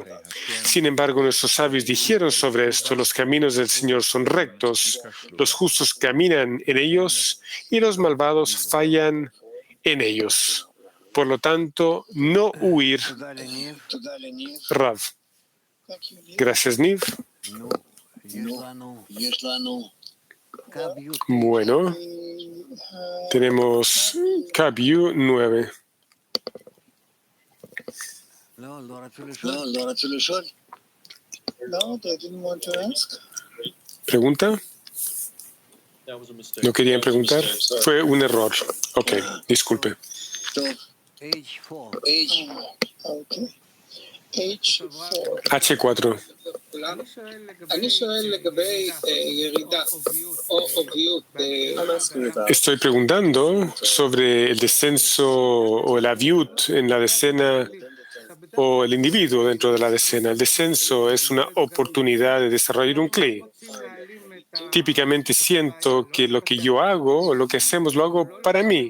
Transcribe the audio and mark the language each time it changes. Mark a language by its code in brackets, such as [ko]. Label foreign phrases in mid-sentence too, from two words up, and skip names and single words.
[es] Sin embargo, nuestros sabios dijeron sobre esto, los caminos del Señor son rectos, los justos caminan en ellos y los malvados fallan en ellos. Por lo tanto, no huir. Rav. Gracias, Niv. Bueno, tenemos Kabiu 9. [he] לא רצו לשאול. [en] No, they didn't want to ask. [es] ¿Pregunta? ¿No querían preguntar? Fue un error. Ok, disculpe. [he] טוב, H4. H4. H4. אני שואל לגבי ירידה או עוביות. [es] Estoy preguntando sobre el descenso o el aviut en la decena o el individuo dentro de la decena. El descenso es una oportunidad de desarrollar un kli. Típicamente siento que lo que yo hago o lo que hacemos lo hago para mí.